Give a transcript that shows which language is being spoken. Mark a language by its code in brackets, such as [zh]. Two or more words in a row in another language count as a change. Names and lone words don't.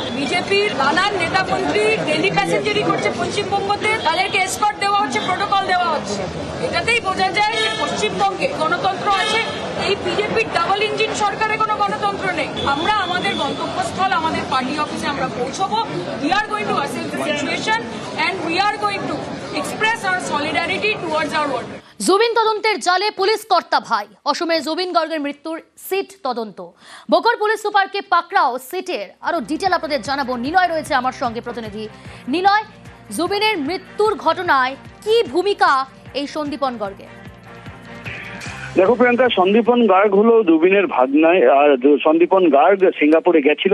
[bn] বিজেপির নানান নেতা মন্ত্রী [en] daily passengery [bn] করছে পশ্চিমবঙ্গতে, তাদেরকে এসকর্ট দেওয়া হচ্ছে, প্রোটোকল দেওয়া হচ্ছে। এটাতেই বোঝা যায় যে পশ্চিমবঙ্গে গণতন্ত্র আছে। এই বিজেপির [en] double engine [bn] সরকারে কোনো গণতন্ত্র নেই। আমরা আমাদের গন্তব্যস্থল, আমাদের পার্টি অফিসে আমরা পৌঁছবো। [en] We are going to assess the situation and we are going to express our solidarity towards our ward. জুবিন তদন্তের জালে পুলিশ কর্তা ভাই। অসমে জুবিন গর্গের মৃত্যুর সিট তদন্ত। বকর পুলিশ সুপারকে পাকড়াও সিটের আরো ডিটেল আপনাদের জানাবো। নিলয় রয়েছে আমার সঙ্গে, প্রতিনিধি নিলয়, জুবিনের মৃত্যুর ঘটনায় কি ভূমিকা এই সন্দীপন গর্গের? দেখো প্রিয়াঙ্কা, সন্দীপন গার্গ হলো জুবিনের ভাগ্নায়, আর সন্দীপন গার্গ সিঙ্গাপুরে গেছিল।